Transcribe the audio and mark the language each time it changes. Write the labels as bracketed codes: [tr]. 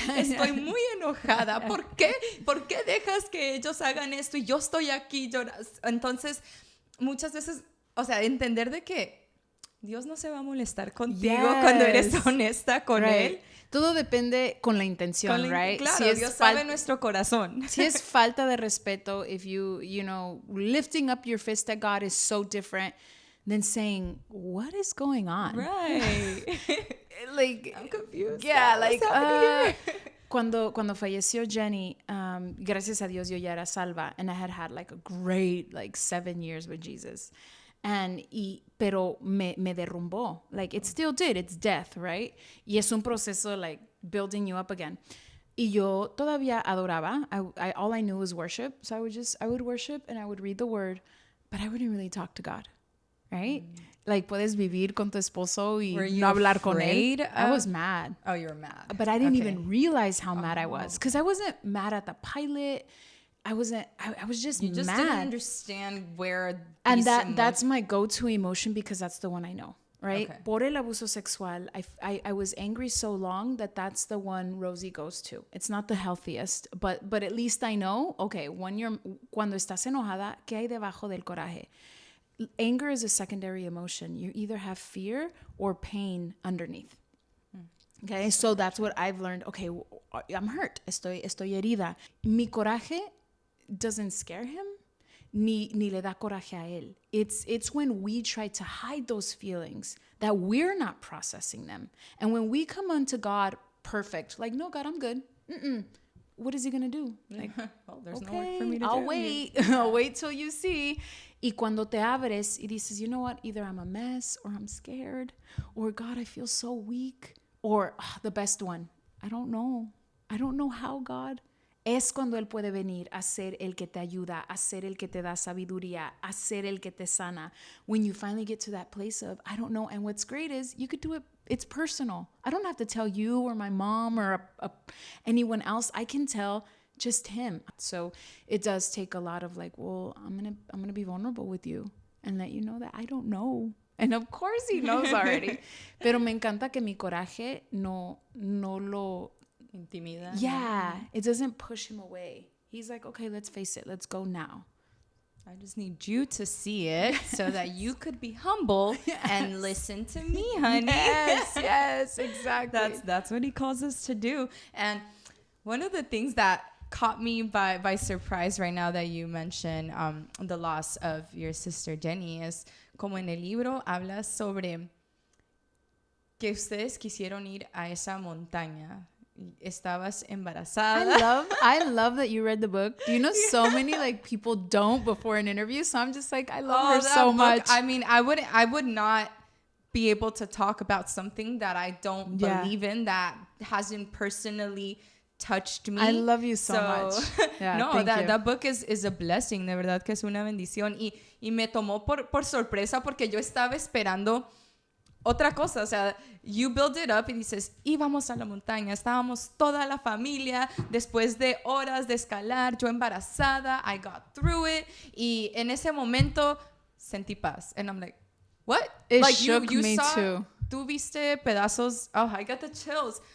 [es] Estoy muy enojada. ¿Por qué? ¿Por qué dejas que ellos hagan esto y yo estoy aquí llorando? Entonces, muchas veces, o sea, entender de que Dios no se va a molestar contigo cuando eres honesta con Él. Todo depende con la intención, right? Claro, si Dios sabe nuestro corazón. Si es falta de respeto, [en] if you know, lifting up your fist at God is so different than saying, what is going on? Right. Like, I'm confused. Yeah, like, [es] cuando falleció Jenni, gracias a Dios yo ya era salva, [en] and I had like a great, like 7 years with Jesus. [es] Pero me derrumbó. [en] Like, it still did. It's death, right? [es] Y es un proceso, [en] like, building you up again. [es] Y yo todavía adoraba. [en] All I knew was worship. So I would worship and I would read the word, but I wouldn't really talk to God, right? [es] Like, puedes vivir con tu esposo y no hablar con él. [en] I was mad. Oh, you were mad. But I didn't even realize how mad I was. Because I wasn't mad at the pilot. I was just mad. You just didn't understand where and that's my go-to emotion because that's the one I know, right? Okay. [es] Por el abuso sexual, [en] I was angry so long that's the one Rosie goes to. It's not the healthiest, but at least I know, okay, [es] cuando estás enojada, ¿qué hay debajo del coraje? [en] Anger is a secondary emotion. You either have fear or pain underneath. Okay, so that's what I've learned. Okay, I'm hurt. [es] Estoy herida. Mi coraje [en] doesn't scare him, [es] ni le da coraje a él. [en] It's when we try to hide those feelings that we're not processing them. And when we come unto God perfect, like, no, God, I'm good. What is he going to do? Like, well, there's okay, no work for me to do. I'll wait. I'll wait till you see. [es] Y cuando te abres y dices, [en] you know what? Either I'm a mess or I'm scared or God, I feel so weak. Or the best one, I don't know how, God. [es] Es cuando Él puede venir a ser el que te ayuda, a ser el que te da sabiduría, a ser el que te sana. [en] When you finally get to that place of, I don't know. And what's great is you could do it. It's personal. I don't have to tell you or my mom or anyone else. I can tell just Him. So it does take a lot of like, well, I'm gonna be vulnerable with you and let you know that I don't know. And of course He knows already. [es] Pero me encanta que mi coraje no lo Intimida. [en] Yeah, it doesn't push Him away. He's like, okay, let's face it. Let's go now. I just need you to see it so that you could be humble and listen to me, honey. Yes, exactly. That's what He calls us to do. And one of the things that caught me by surprise right now that you mentioned the loss of your sister Jenni is [es] como en el libro hablas sobre que ustedes quisieron ir a esa montaña. Estabas embarazada. [en] I love that you read the book. Do you know so many like people don't before an interview? So I'm just like, I love her so much. I mean, I would not be able to talk about something that I don't believe in, that hasn't personally touched me. I love you so much. Yeah, no, that book is a blessing. [es] De verdad que es una bendición. Y me tomó por sorpresa porque yo estaba esperando otra cosa. O sea, [en] you build it up [es] y dices, íbamos a la montaña. Estábamos toda la familia. Después de horas de escalar, yo embarazada. [en] I got through it. [es] Y en ese momento sentí paz. [en] And I'm like, what? It like shook you me saw, too. [es] Tú viste pedazos, [en] I got the chills.